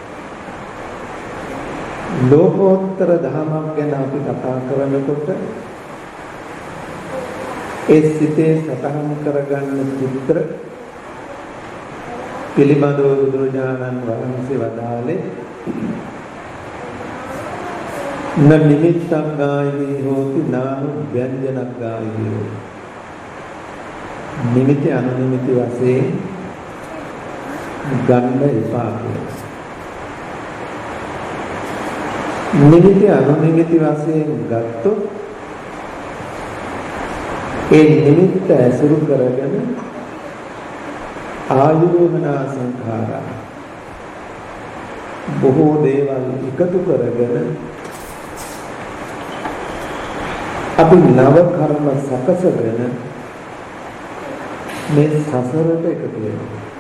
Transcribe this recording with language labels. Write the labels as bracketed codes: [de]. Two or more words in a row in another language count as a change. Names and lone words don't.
[si] ලෝකෝත්තර ධර්මයක් ගැන අපි කතා කරනකොට ඒ සිතේ සතහන් කරගන්න චිත්‍ර පිළිබඳව බුදුරජාණන් වහන්සේ වදාළේ [pi] න නිමිත්තං ගායී හෝති නානු ව්‍යංජනක් ගායී හෝති. [si] නිමිති අනුනිමිති වශයෙන් ගන්න එපා කියලා. නිමිති අනුනිමිති වශයෙන් ගත්තොත් ඒ නිමිත්ත ඇසුරු කරගෙන [pi] ආයෝමනා සංඛාරා [si] බොහෝ දේවල් එකතු කරගෙන අපි නව කර්ම සකසගෙන මේ සසරට එකතු වෙනවා.